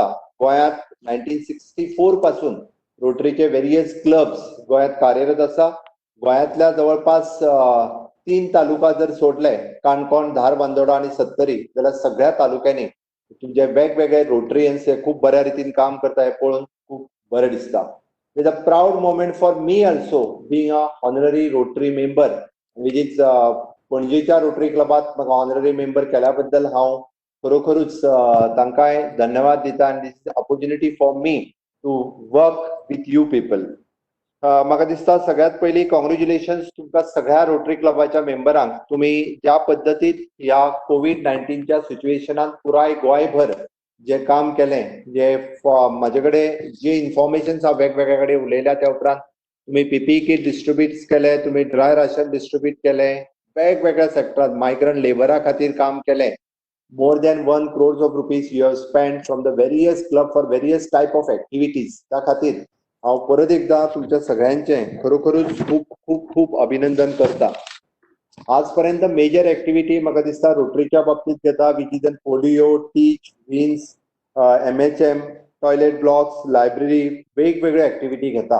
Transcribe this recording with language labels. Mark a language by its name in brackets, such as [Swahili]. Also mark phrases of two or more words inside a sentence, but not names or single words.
[Konkani] गोंयांत 1964 पासून रोटरीचे वेरियस क्लब्स गोंयांत कार्यरत आसा. गोंयांतल्या जवळपास 3 तालुका जर सोडले काणकोण, धार, बांदोडा आणि सत्तरी जाल्यार सगळ्या तालुक्यांनी तुमचे वेगवेगळे रोटरियन्स हे खूब बऱ्या रितीन काम करता हे पळोवन खूब बरें दिसता. [English] It is a proud moment for me also being a honorary Rotary member which is [Konkani] पणजेच्या रोटरी क्लबात म्हाका ऑनररी मेंबर केल्या बद्दल हांव खरोखरूच तांकांय धन्यवाद दिता आनी [English] this is opportunity for me to work with you people. [Konkani] म्हाका दिसता सगळ्यात पयली कॉंग्रॅच्युलेशन्स तुमकां सगळ्या रोटरी क्लबाच्या मेंबरांक. तुम्ही ज्या पद्दतीन ह्या कोविड-19च्या सिच्युएशनात पुराय गोंयभर जे काम केलें, जे म्हाजे कडेन जे इन्फॉर्मेशन हांव वेगवेगळ्या कडेन उलयल्या त्या उपरांत तुम्ही [English] PPE kit distribute [Konkani] केले, तुम्ही [English] dry ration distribute [Konkani] केले, वेगवेगळ्या सेक्टरात [English] migrant labour [Konkani] खातीर काम केलें. [English] more than 1 crores of rupees you have spent from the various club for various type of activities. [Konkani] त्या खातीर हांव परत एकदा तुमच्या सगळ्यांचें खरोखरूच खूब खूब खूब अभिनंदन करता. आजपर्यंत [English] major activity [Konkani] म्हाका दिसता रोटरीच्या बाबतींत घेता [English] which is [Konkani] पोलिओ, टीच, विन्स, MHM, [English] toilet blocks, [Konkani] लायब्ररी, वेगवेगळ्यो ऍक्टिव्हिटी घेता.